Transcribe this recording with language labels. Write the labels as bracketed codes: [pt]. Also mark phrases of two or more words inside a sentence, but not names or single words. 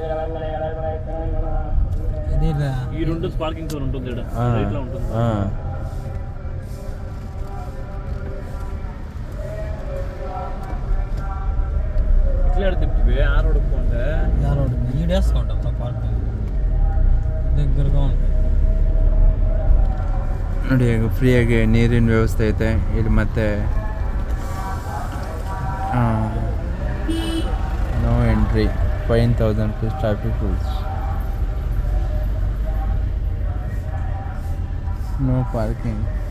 [te] ఈ రెండు పార్కింగ్ జోన్ ఉంటుంది ఇక్కడ. ఇట్లా తిప్పివే ఆ రోడ్ పోండే, ఆ రోడ్ ఈడేసుకుంటాం పార్కింగ్ దగ్గరగా ఉంటుంది. [kn] ನೋಡಿ ಫ್ರೀಯಾಗಿ ನೀರಿನ ವ್ಯವಸ್ಥೆ ಐತೆ ಇಲ್ಲಿ. ಮತ್ತೆ [en] no entry, 5,000 rupees traffic rules, no parking.